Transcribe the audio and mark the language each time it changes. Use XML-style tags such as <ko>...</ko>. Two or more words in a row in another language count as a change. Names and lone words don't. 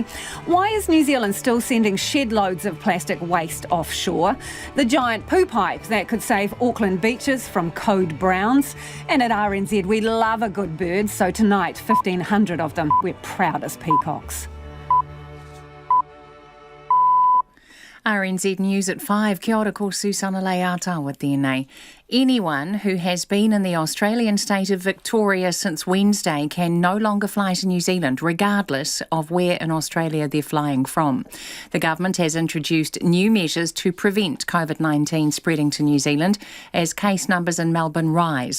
<en>Why is New Zealand still sending shed loads of plastic waste offshore? The giant poo pipe that could save Auckland beaches from code browns. And at RNZ, we love a good bird, so tonight, 1,500 of them. We're proud as peacocks. RNZ News at 5.</en> <mi>Kia ora, ko Susana Leata tēnei.</mi> <en>Anyone who has been in the Australian state of Victoria since Wednesday can no longer fly to New Zealand, regardless of where in Australia they're flying from. The government has introduced new measures to prevent COVID-19 spreading to New Zealand as case numbers in Melbourne rise.</en>